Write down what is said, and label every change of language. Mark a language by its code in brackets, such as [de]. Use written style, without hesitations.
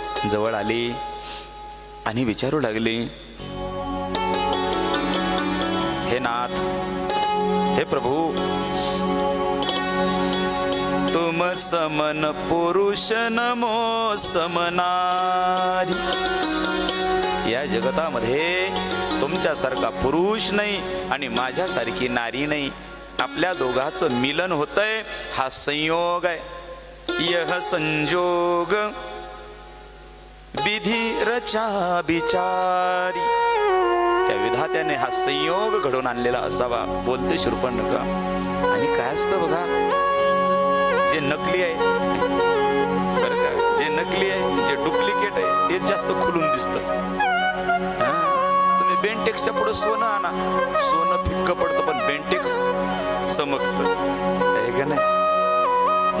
[mr] जवळ आली आणि विचारू लागली, हे नाथ, हे प्रभू, [awa] तुम समन पुरुष नमो समनारी। [mr] या जगतामध्ये तुमच्यासारखा पुरुष नाही आणि माझ्यासारखी नारी नाही। आपल्या दोघांचं मिलन होतंय, हा संयोग आहे। [awa] यह संजोग विधी रचा बिचारी। [mr] त्या विधात्याने हा संयोग घडवून आणलेला असावा, बोलते शूर्पणखा। आणि काय असतं बघा, जे नकली आहे बरं का, जे नकली आहे, जे डुप्लिकेट आहे ते जास्त खुलून दिसतं। तुम्ही बेंटेक्सच्या पुढे सोनं आणा, सोनं फिक्क पडतं पण बेंटेक्स चमकतं, आहे का नाही?